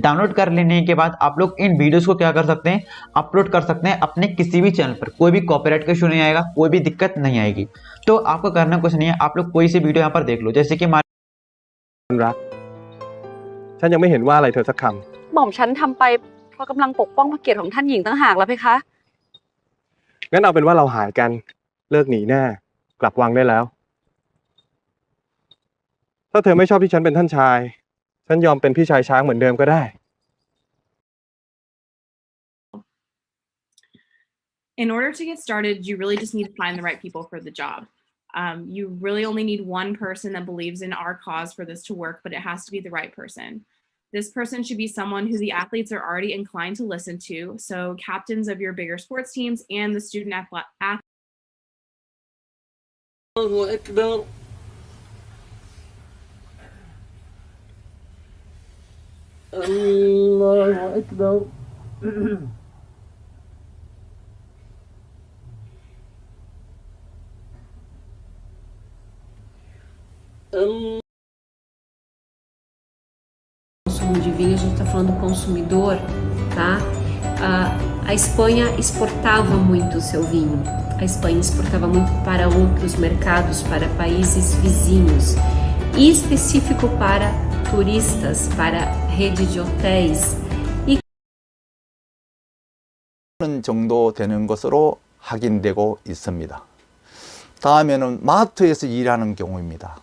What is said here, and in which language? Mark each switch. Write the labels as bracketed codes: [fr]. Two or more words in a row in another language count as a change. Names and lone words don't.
[hi] डाउनलोड कर लेने के बाद आप लोग इन वीडियोस को क्या कर सकते हैं, अपलोड कर सकते हैं अपने किसी भी चैनल पर। कोई भी कॉपीराइट का इशू नहीं आएगा, कोई भी दिक्कत नहीं आएगी। तो आपको करना कुछ नहीं है, आप लोग कोई सी वीडियो यहाँ पर देख लो, जैसे कि [th] รักฉันยังไม่เห็นว่าอะไรเธอสักคำ หม่อมฉันทำไปเพราะกำลังปกป้องพระเกียรติของท่านหญิงต่างหากแล้วเพคะ งั้นเอาเป็นว่าเราหายกันเลิกหนีแน่กลับวังได้แล้วถ้าเธอไม่ชอบที่ฉันเป็นท่านชายฉันยอมเป็นพี่ชายช้างเหมือนเดิมก็ได้ [en] In order to get started, you really just need to find the right people for the job. You really only need one person that believes in our cause for this to work, but it has to be the right person. This person should be someone who the athletes are already inclined to listen to. So captains of your bigger sports teams and the student athletes. [ar] الله أكبر. الله أكبر. [pt] Consumo de vinho, a gente está falando do consumidor, tá? A Espanha exportava muito o seu vinho. A Espanha exportava muito para outros mercados, para países vizinhos, e específico para turistas, para rede de hotéis. [ko] 정도 되는 것으로 확인되고 있습니다. 다음에는 마트에서 일하는 경우입니다.